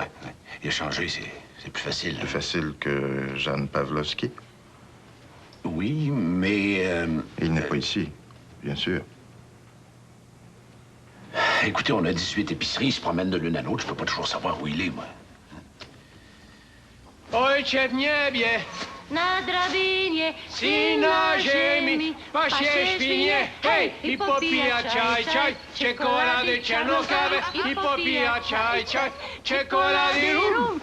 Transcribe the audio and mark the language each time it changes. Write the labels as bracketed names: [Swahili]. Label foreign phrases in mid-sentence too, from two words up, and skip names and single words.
[French] Il a changé, c'est plus facile. Plus facile que Jeanne Pavlovski? Oui, mais... Il n'est pas ici, bien sûr. Écoutez, on a 18 épiceries, ils se promènent de l'une à l'autre. Je peux pas toujours savoir où il est, moi. [Polish] Ojcze w niebie, Na drabinie syna ziemi, pasie świnie, hej! I popija czaj, czaj, czekolady, czarną kawę. I popija czaj, czaj, czekolady, rum.